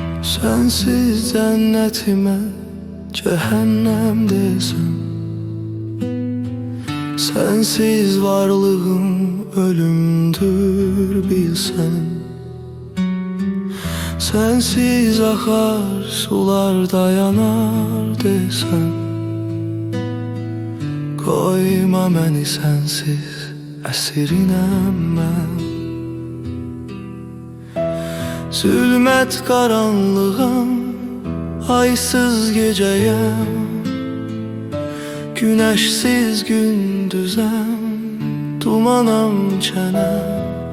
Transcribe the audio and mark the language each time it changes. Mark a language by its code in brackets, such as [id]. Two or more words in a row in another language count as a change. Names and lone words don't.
[tr] Sensiz cennetime cehennem desem, sensiz varlığım ölümdür bilsen. Sensiz akar sular dayanar desem, koyma [az] məni sensiz əsirinem mən. Zülmət qaranlığam, aysız gecəyəm, güneşsiz gündüzəm, dumanam çənəm.